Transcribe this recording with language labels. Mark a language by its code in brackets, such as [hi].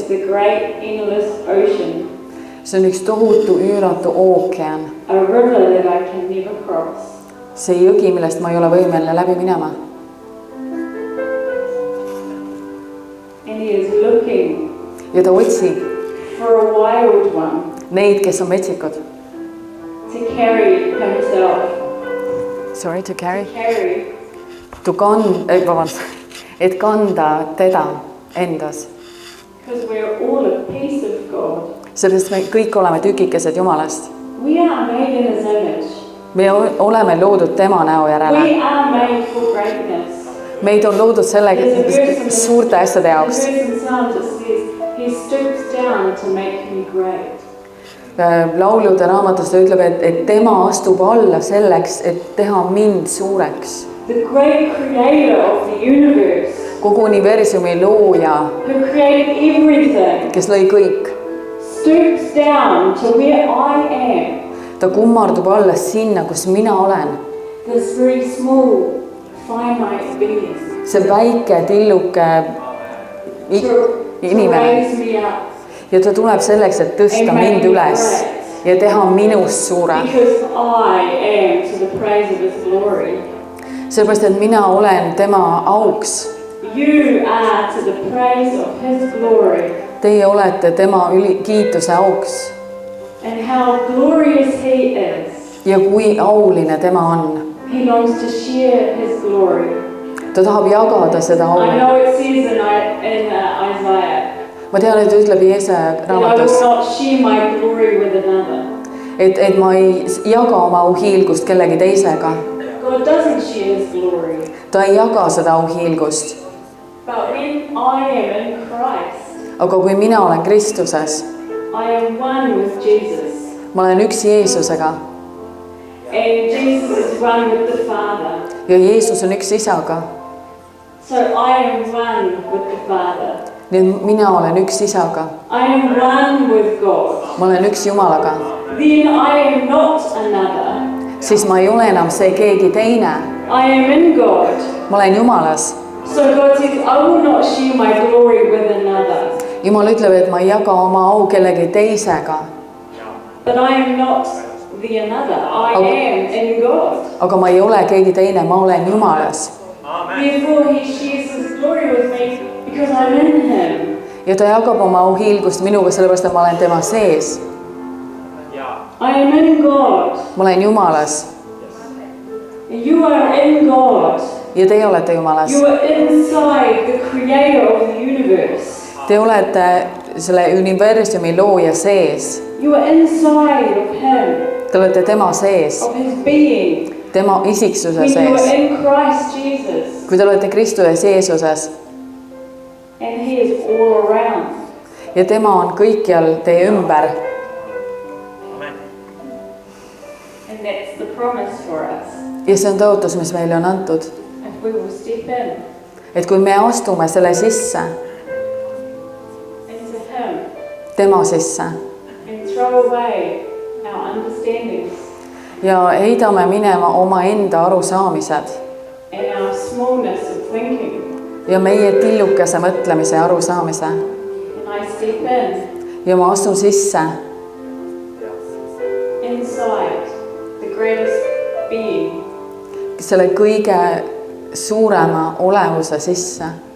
[en] It's the great endless ocean, [et] See on üks tohutu üüratu ookean. [en] a river that I can never cross. [et] See jõgi, millest ma ei ole võimeline läbi minema. [en] And he is looking [et] Ja ta otsib [en] for a wild one [et] neid, kes on metsikud. [en] to carry himself, Sorry, to carry. carry, [et] Et kanda teda endas. [en] because we're all a piece of God. [et] Sellepärast me kõik oleme tükikesed Jumalast. [en] We are made in his image. [et] Me oleme loodud tema näo järele. [en] We are made for greatness. [et] Meid on loodud sellega suurte asjade jaoks. [en] There's a verse in Psalms that says, he stoops down to make me great. [et] Laulude raamatus ta ütleb, et tema astub alla selleks, et teha mind suureks. [en] The great creator of the universe, [et] Kogu universumi looja, [en] who created everything, [et] kes lõi kõik, [en] stoops down to where I am, [et] ta kummardub alla sinna, kus mina olen. [en] this very small, finite being, [et] See väike tilluke [en] to [et] inimene. [en] raise me up. [et] Ja ta tuleb selleks, et tõsta mind üles ja teha minust suure. [en] Because I am to the praise of his glory. [et] Sellepärast, et mina olen tema auks. [en] You are to the praise of his glory. [et] Teie olete tema kiituse auks. [en] And how glorious he is. [et] Ja kui auline tema on. [en] He longs to share his glory. [et] Ta tahab jagada seda [en] I [et] au. [en] know it says in Isaiah, [et] Ma tean, et ütleb Jeesaja [en] that I [et] raamatus, [en] will not share my glory with another. [et] et ma ei jaga oma auhiilgust kellegi teisega. [en] God doesn't share his glory. [et] Ta ei jaga seda auhiilgust. [en] But when I am in Christ, [et] Aga kui mina olen Kristuses, [en] I am one with Jesus. [et] ma olen üks Jeesusega [en] And Jesus is one with the Father. [et] ja Jeesus on üks isaga. [en] So I am one with the Father. [et] Nii et mina olen üks isaga. [en] I am one with God. [et] Ma olen üks Jumalaga. [en] Then I am not another. [et] Siis ma ei ole enam see keegi teine. [en] I am in God. [et] Ma olen Jumalas. [en] So God says, I will not share my glory with another. [et] Jumal ütleb, et ma ei jaga oma au kellegi teisega. [en] But I am not the another. I am in God. [et] Aga ma ei ole keegi teine, ma olen Jumalas. [en] Therefore he shares his glory with me because I'm in him. [et] Ja ta jagab oma auhiilgust minuga, sellepärast et ma olen tema sees. [en] I am in God. [et] Ma olen Jumalas. [en] You are in God. [et] Ja teie olete Jumalas. [en] You are inside the creator of the universe. [et] Te olete selle universumi looja sees. [en] You are inside of him, [et] Te olete tema sees, [en] of his being. [et] tema isiksuse [en] When you [et] sees. [en] are in Christ Jesus, [et] Kui te olete Kristuses Jeesuses [en] and he is all around. [et] ja tema on kõikjal teie ümber. [en] And that's the promise for us. [et] Ja see on tõotus, mis meile on antud. [en] If we will step in [et] Et kui me astume selle sisse, [en] into him [et] tema sisse [en] and throw away our understandings [et] ja heidame minema omaenda arusaamised [en] and our smallness of thinking, [et] ja meie tillukese mõtlemise ja arusaamise [en] and I step in [et] ja ma astun sisse [en] inside the greatest being, [et] selle kõige suurema olevuse sisse.